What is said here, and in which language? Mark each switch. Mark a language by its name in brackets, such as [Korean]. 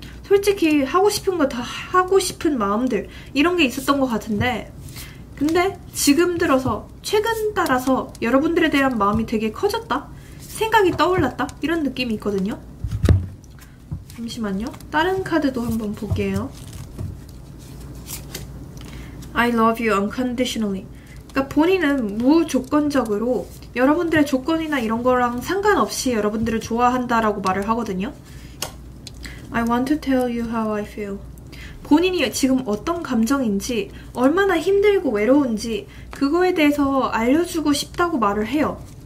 [Korean] 솔직히 하고 싶은 거 다 하고 싶은 마음들, 이런 게 있었던 것 같은데, 근데 지금 들어서 최근 따라서 여러분들에 대한 마음이 되게 커졌다? 생각이 떠올랐다? 이런 느낌이 있거든요. 잠시만요. 다른 카드도 한번 볼게요. [English] I love you unconditionally. [Korean] 그러니까 본인은 무조건적으로 여러분들의 조건이나 이런 거랑 상관없이 여러분들을 좋아한다라고 말을 하거든요. [English] I want to tell you how I feel. [Korean] 본인이 지금 어떤 감정인지, 얼마나 힘들고 외로운지 그거에 대해서 알려주고 싶다고 말을 해요.